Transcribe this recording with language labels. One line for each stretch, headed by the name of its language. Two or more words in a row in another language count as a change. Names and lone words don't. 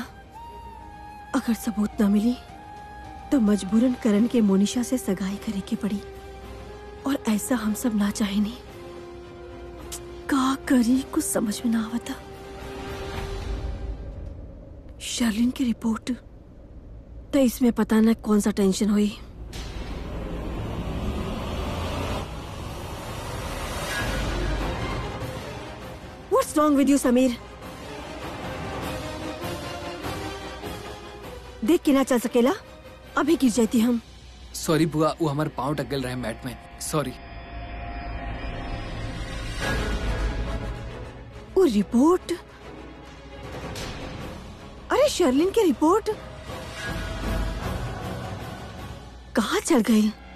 Bhojpuri: अगर सबूत ना मिली तो मजबूरन करण के मोनिशा से सगाई करे के पड़ी, और ऐसा हम सब ना चाहेनी। का करी कुछ समझ में ना आवता। शर्लिन की रिपोर्ट तो इसमें पता ना कौन सा टेंशन हुई।
English: What's wrong with you, समीर?
Bhojpuri: देख के ना चल सकेला, अभी गिर जाती हम। सॉरी बुआ, वो हमारे पाँव टकल रहे मैट में, सॉरी। वो रिपोर्ट, अरे शर्लिन की रिपोर्ट कहाँ चल गई?